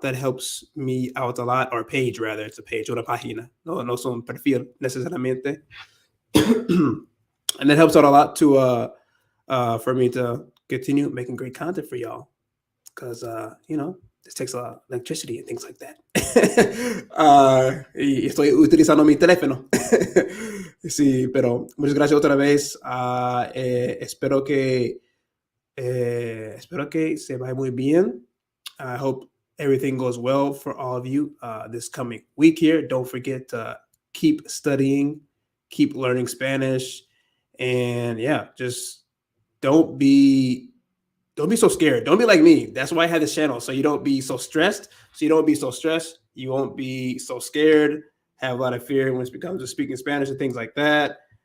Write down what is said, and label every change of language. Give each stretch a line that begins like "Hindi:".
English: That helps me out a lot, or page rather. It's a page,
Spanish: una página. No son perfil necesariamente.
English: And that helps out a lot to for me to continue making great content for y'all, because you know, this takes a lot of electricity and things like that.
Spanish: Y estoy utilizando mi teléfono. Sí, pero muchas gracias otra vez. Espero que se vaya muy bien.
English: I hope everything goes well for all of you this coming week here. Don't forget to keep studying, keep learning Spanish, and yeah, just don't be so scared. Don't be like me. That's why I had this channel, so you don't be so stressed. You won't be so scared, have a lot of fear when it becomes to speaking Spanish and things like that.